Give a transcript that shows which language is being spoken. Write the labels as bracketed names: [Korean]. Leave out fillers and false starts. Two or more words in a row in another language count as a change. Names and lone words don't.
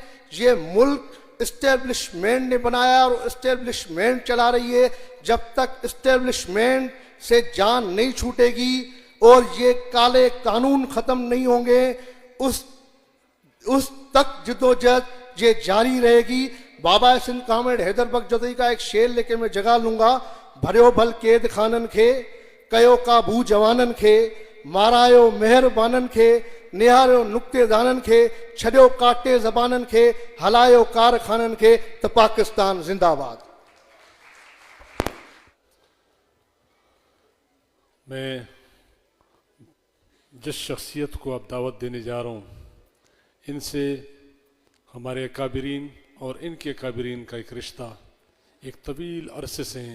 [Urdu] یہ ملک اسٹیبلشمنٹ نے بنایا اور اسٹیبلشمنٹ چلا رہی ہے. جب تک اسٹیبلشمنٹ سے جان نہیں چھوٹے گی اور یہ کالے قانون ختم نہیں ہوں گے، اس تک جدوجہد یہ جاری رہے گی. بابا سندھ کامل حیدر بخش جتوئی کا ایک شعر لیکے میں جگہ لوں گا. [Sindhi] भरियो भल कैद खानन खे, कयो काबू जवानन खे, मारायो मेहरबानन खे, निहारियो नुक्तेदानन खे, छड़ियो काटे ज़बानन खे, हलायो कारखानन खे, [Urdu] تو پاکستان زندہ باد. میں جس شخصیت کو اب دعوت دینے جا رہا ہوں، ان سے ہمارے کابرین اور ان کے کابرین کا ایک رشتہ ایک طویل عرصے سے ہیں.